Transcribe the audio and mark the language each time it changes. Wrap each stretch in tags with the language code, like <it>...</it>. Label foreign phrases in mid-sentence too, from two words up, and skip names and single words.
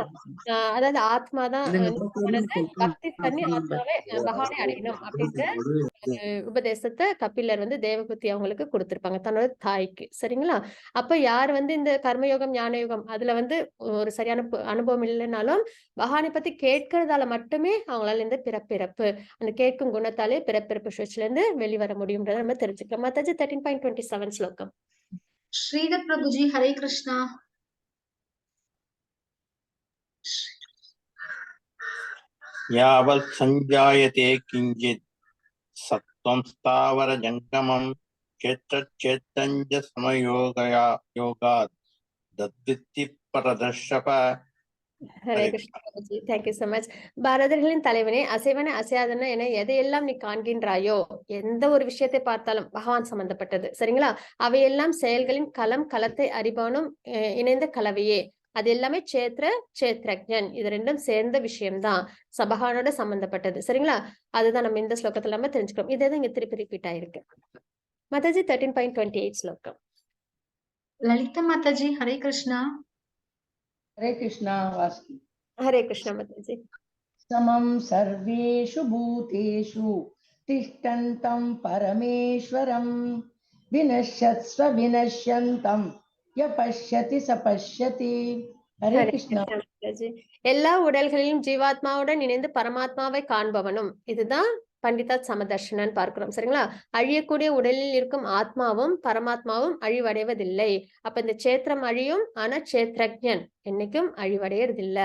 <ta>அதாவது ஆத்மாதான் பக்தி பண்ணி ஆத்மாவே பகவானை அடையணும் அப்படின்ற உபதேசத்தை கபிலர் வந்து தேவகுத்தி அவங்களுக்கு கொடுத்திருப்பாங்க தன்னோட தாய்க்கு. சரிங்களா? அப்ப யார் வந்து இந்த கர்மயோகம் ஞானயோகம் அதுல வந்து ஒரு சரியான அனுபவம் இல்லைன்னாலும் பகவானை பத்தி கேட்கறதால மட்டுமே அவங்களால இந்த பிறப்பிறப்பு அந்த கேட்கும் குணத்தாலே பிறப்பிறப்பு சுழற்சியில இருந்து வெளிவர முடியும்ன்றதை நம்ம தெரிஞ்சுக்கலாம். மாதாஜி 13.27 ஸ்லோகம்.</ta> <hi>श्रीधर प्रभु जी हरे कृष्णा।</hi> <sa>यावत् संजायते किंचित् सत्त्वं स्थावर जंगमं क्षेत्रक्षेत्रञ्च समयोगया योगात् तद्वित्ति परदर्शप.</sa> <ta>ஹரே கிருஷ்ணா பிரபுஜி,</ta> <en>thank you so much.</en> <ta>பாரதர்களின் தலைவனே, அசைவன அசையாதன என எதையெல்லாம் நீ காண்கின்றாயோ, எந்த ஒரு விஷயத்தை பார்த்தாலும் பகவான் சம்பந்தப்பட்டது. சரிங்களா? அவையெல்லாம் செயல்களின் களத்தை அறிபவனும் இணைந்த கலவையே. அது எல்லாமே சேத்ரஜன் இது ரெண்டும் சேர்ந்த விஷயம்தான், பகவானோட சம்பந்தப்பட்டது. சரிங்களா? அதுதான் நம்ம இந்த ஸ்லோகத்துல நம்ம தெரிஞ்சுக்கிறோம். இதேதான் இங்க திருப்பி ரிப்பீட் ஆயிருக்கு. மாதாஜி 13.28 ஸ்லோகம்.</ta> <hi>ललिता माता जी हरे कृष्णा। हरे कृष्णा वासु। हरे कृष्णा माताजी।</hi> <sa>समं सर्वेषु भूतेषु तिष्ठन्तं परमेश्वरं विनश्यत्स्व विनश्यन्तं य पश्यति स पश्यति।</sa> <hi>हरे कृष्णा</hi> <ta>மாதாஜி. எல்லா உடல்களிலும் ஜீவாத்மாவுடன் இணைந்து பரமாத்மாவை காண்பவனும் இதுதான் பண்டிதா சமதர்ஷனன் பார்க்கிறோம். சரிங்களா? அழியக்கூடிய உடலில் இருக்கும் ஆத்மாவும் பரமாத்மாவும் அழிவடைவதில்லை. அப்ப இந்த சேத்திரம் அழியும், ஆனா சேத்ரஜன் என்னைக்கும் அழிவடையறதில்லை.</ta>